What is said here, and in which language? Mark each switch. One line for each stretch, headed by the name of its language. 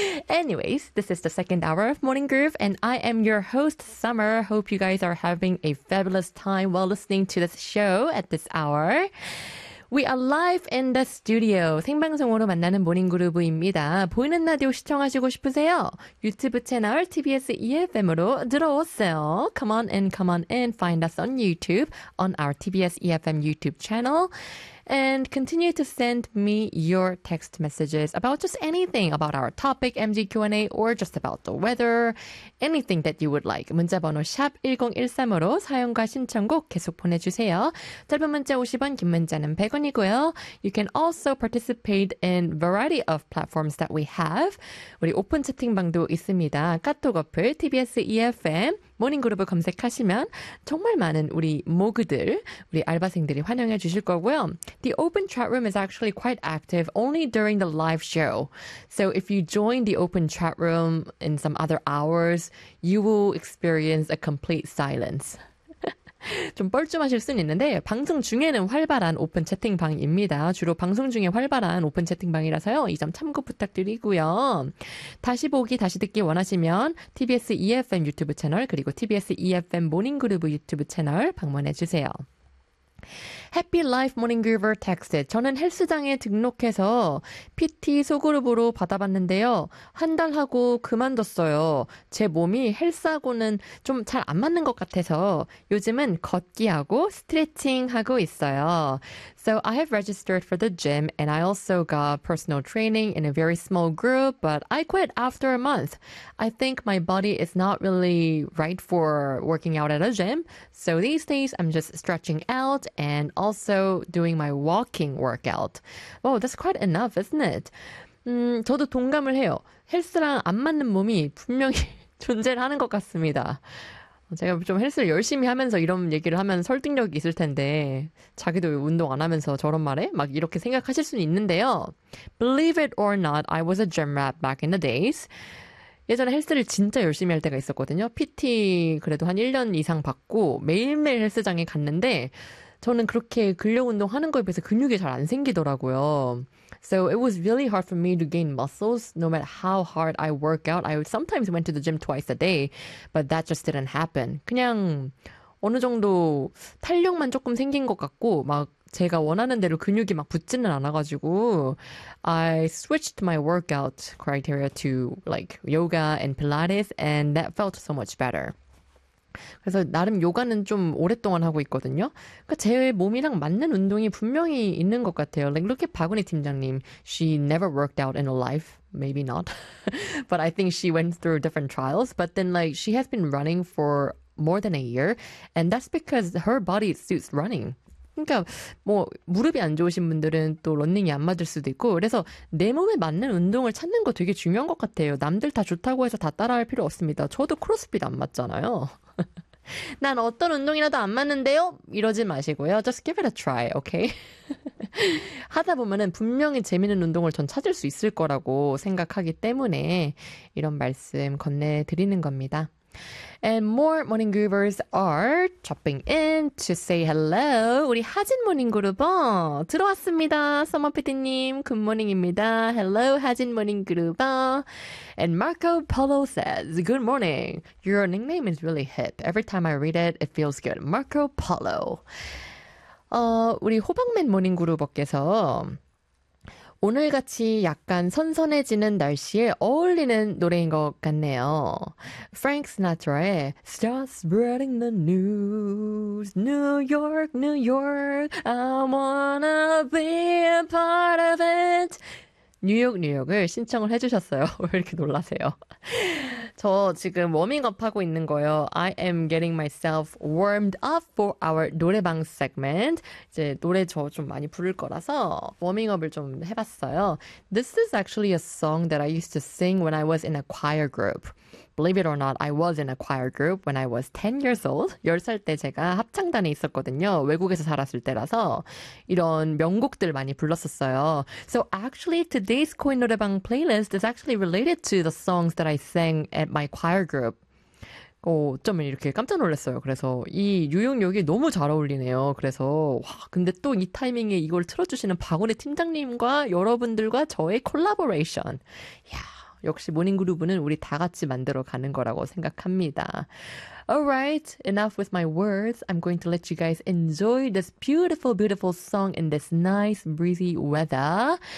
English: Anyways, this is the second hour of Morning Groove, and I am your host, Summer. Hope you guys are having a fabulous time while listening to this show at this hour. We are live in the studio.
Korean: 생방송으로 만나는 모닝 그루브입니다. 보이는 라디오 시청하시고 싶으세요? 유튜브 채널 TBS EFM으로 들어오세요.
English: Come on in, come on in. Find us on YouTube, on our TBS EFM YouTube channel. And continue to send me your text messages about just anything, about our topic, MG Q&A, or just about the weather, anything that you would like.
Korean: 문자번호 샵1013으로 사연과 신청곡 계속 보내주세요. 짧은 문자 50원, 긴 문자는 100원이고요.
English: You can also participate in variety of platforms that we have.
Korean: 우리 오픈 채팅방도 있습니다. 카톡 어플, TBS EFM. 모닝그룹을 검색하시면 정말 많은 우리 모그들, 우리 알바생들이 환영해 주실 거고요.
English: The open chat room is actually quite active only during the live show. So if you join the open chat room in some other hours, you will experience a complete silence.
Korean: 좀 뻘쭘하실 수는 있는데 방송 중에는 활발한 오픈 채팅방입니다. 주로 방송 중에 활발한 오픈 채팅방이라서요. 이 점 참고 부탁드리고요. 다시 보기, 다시 듣기 원하시면 TBS EFM 유튜브 채널 그리고 TBS EFM 모닝그루브 유튜브 채널 방문해 주세요.
English: Happy Life Morning Groover texted.
Korean: 저는 헬스장에 등록해서 PT 소그룹으로 받아봤는데요. 한 달 하고 그만뒀어요. 제 몸이 헬스하고는 좀 잘 안 맞는 것 같아서 요즘은 걷기하고 스트레칭하고 있어요.
English: So I have registered for the gym and I also got personal training in a very small group, but I quit after a month. I think my body is not really right for working out at a gym. So these days I'm just stretching out and also doing my walking workout. Wow, that's quite enough, isn't it?
Korean: 저도 동감을 해요. 헬스랑 안 맞는 몸이 분명히 존재를 하는 것 같습니다. 제가 좀 헬스를 열심히 하면서 이런 얘기를 하면 설득력이 있을 텐데 자기도 운동 안 하면서 저런 말에 막 이렇게 생각하실 수는 있는데요.
English: Believe it or not, I was a gym rat back in the days.
Korean: 예전에 헬스를 진짜 열심히 할 때가 있었거든요. PT 그래도 한 1년 이상 받고 매일매일 헬스장에 갔는데 저는 그렇게 근력 운동하는 거에 비해서 근육이 잘 안 생기더라고요.
English: So it was really hard for me to gain muscles no matter how hard I work out. I sometimes went to the gym twice a day, but that just didn't happen.
Korean: 그냥 어느 정도 탄력만 조금 생긴 것 같고 막 제가 원하는 대로 근육이 막 붙지는 않아가지고
English: I switched my workout criteria to like yoga and Pilates and that felt so much better.
Korean: 그래서 나름 요가는 좀 오랫동안 하고 있거든요. 그러니까 제 몸이랑 맞는 운동이 분명히 있는 것 같아요.
English: Like, look at 박은희 팀장님. She never worked out in her life. Maybe not. But I think she went through different trials. But then like she has been running for more than a year. And that's because her body suits running.
Korean: 그러니까 뭐 무릎이 안 좋으신 분들은 또 런닝이 안 맞을 수도 있고 그래서 내 몸에 맞는 운동을 찾는 거 되게 중요한 것 같아요. 남들 다 좋다고 해서 다 따라할 필요 없습니다. 저도 크로스핏 안 맞잖아요. 난 어떤 운동이라도 안 맞는데요? 이러지 마시고요.
English: Just give it a try, okay?
Korean: 하다 보면은 분명히 재미있는 운동을 전 찾을 수 있을 거라고 생각하기 때문에 이런 말씀 건네드리는 겁니다.
English: And more morning groovers are dropping in to say hello.
Korean: 우리 하진 모닝 그루버 들어왔습니다. 서머 PD님, 굿모닝입니다.
English: Hello, 하진 모닝 그루버. And Marco Polo says, good morning. Your nickname is really hip. Every time I read it, it feels good. Marco Polo.
Korean: 우리 호박맨 모닝 그루버께서 오늘같이 약간 선선해지는 날씨에 어울리는 노래인 것 같네요. Frank Sinatra의
English: Start spreading the news New York, New York I wanna be a part of it
Korean: 뉴욕, 뉴욕을 신청을 해주셨어요. 왜 이렇게 놀라세요? 저 지금 워밍업 하고 있는 거예요.
English: I am getting myself warmed up for our 노래방 segment.
Korean: 이제 노래 저 좀 많이 부를 거라서 워밍업을 좀 해봤어요.
English: This is actually a song that I used to sing when I was in a choir group. Believe it or not, I was in a choir group when I was 10 years old.
Korean: 10살 때 제가 합창단에 있었거든요. 외국에서 살았을 때라서 이런 명곡들 많이 불렀었어요.
English: So actually today's Coin 노래방 playlist is actually related to the songs that I sang at my choir group.
Korean: 어쩌면 이렇게 깜짝 놀랐어요. 그래서 이 유용력이 너무 잘 어울리네요. 그래서 와 근데 또 이 타이밍에 이걸 틀어주시는 박원의 팀장님과 여러분들과 저의 콜라보레이션. 이야 역시 모닝그루브는 우리 다 같이 만들어 가는 거라고 생각합니다.
English: Alright, enough with my words. I'm going to let you guys enjoy this beautiful, beautiful song in this nice, breezy weather.